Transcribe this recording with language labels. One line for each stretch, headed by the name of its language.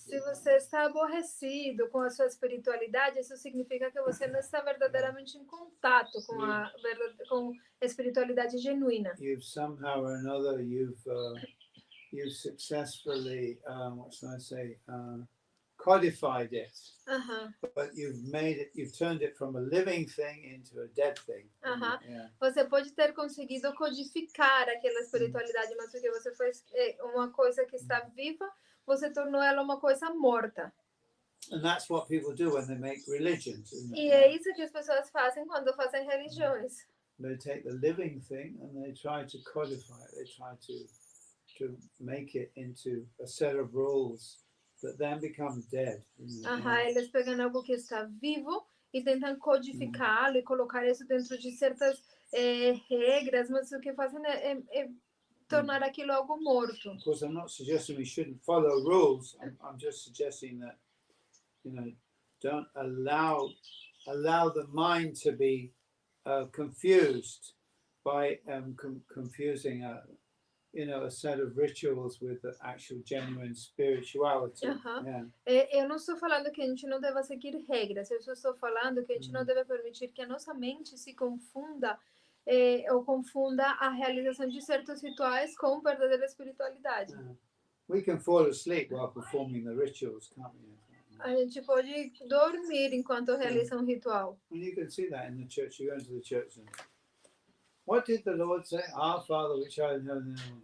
Portuguese: Se você está aborrecido com a sua espiritualidade, isso significa que você não está verdadeiramente em contato com a espiritualidade genuína.
English: You've somehow or another you've successfully what should I say codified it, but you've turned it from a living thing into a dead thing. Yeah.
Portuguese: Você pode ter conseguido codificar aquela espiritualidade, mas porque você fez uma coisa que está viva, você tornou ela uma coisa morta.
English: And that's what people do when they make religions.
Portuguese: E é isso que as pessoas fazem quando fazem religiões.
English: They take the living thing and they try to codify it. They try to make it into a set of rules that then become dead.
Portuguese: Eles pegam algo que está vivo e tentam codificá-lo e colocar isso dentro de certas regras, mas o que fazem é tornar aquilo algo morto.
English: Of course, I'm not suggesting we shouldn't follow rules. I'm just suggesting that, you know, don't allow the mind to be confused by confusing a set of rituals with the actual genuine spirituality.
Portuguese: Eu não estou falando que a gente não deva seguir regras, eu só estou falando que a gente não deve permitir que a nossa mente se confunda ou confunda a realização de certos rituais com verdadeira espiritualidade.
English: We can fall asleep while performing the rituals, can't we?
Portuguese: A gente pode dormir enquanto realiza um ritual.
English: And you can see that in the church. You go into the church and what did the Lord say? Our Father which art in heaven.